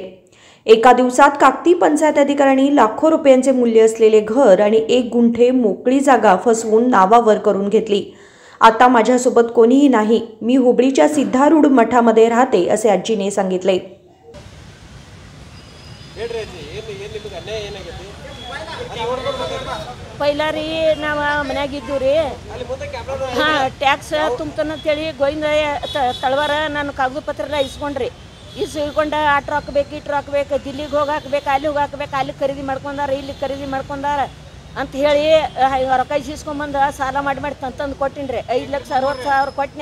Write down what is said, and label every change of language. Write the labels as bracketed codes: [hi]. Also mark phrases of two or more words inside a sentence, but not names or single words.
[mr] एका दिवसात काकती पंचायत अधिकाऱ्यांनी लाखो रुपयांचे मूल्य असलेले घर आणि 1 गुंठे मोकळी जागा फसवून नावावर करून घेतली। आता माझ्यासोबत कोणीही नाही, मी हुबळीच्या सिद्धारूढ मठामध्ये राहते असे आजीने सांगितले। [kn] पहिला ರೀ ನಾವು ಮನೆಯಾಗಿದ್ದು ರೀ ಹಾಂ ಟ್ಯಾಕ್ಸ್ ತುಂಬ್ತಾನಂತೇಳಿ ಗೋವಿಂದ ತಳವಾರ ನಾನು ಕಾಗದ ಪತ್ರ ಎಲ್ಲ ಇಸ್ಕೊಂಡ್ರಿ ಇಸ್ಕೊಂಡು ಆಟೋ ಹಾಕ್ಬೇಕು ಇಟ್ರು ಹಾಕ್ಬೇಕು ದಿಲ್ಲಿಗೆ ಹೋಗಿ ಹಾಕ್ಬೇಕು ಅಲ್ಲಿ ಹೋಗಿ ಹಾಕ್ಬೇಕು ಅಲ್ಲಿ ಖರೀದಿ ಮಾಡ್ಕೊಂಡಾರ ಇಲ್ಲಿ ಖರೀದಿ ಮಾಡ್ಕೊಂಡಾರ ಅಂತ ಹೇಳಿ ರೊಕ್ಕ ಇಸ್ಕೊಂಬಂದು ಸಾಲ ಮಾಡಿ ತಂದು ಕೊಟ್ಟಿನಿ ರೀ 5,60,000 ಕೊಟ್ಟಿನಿ।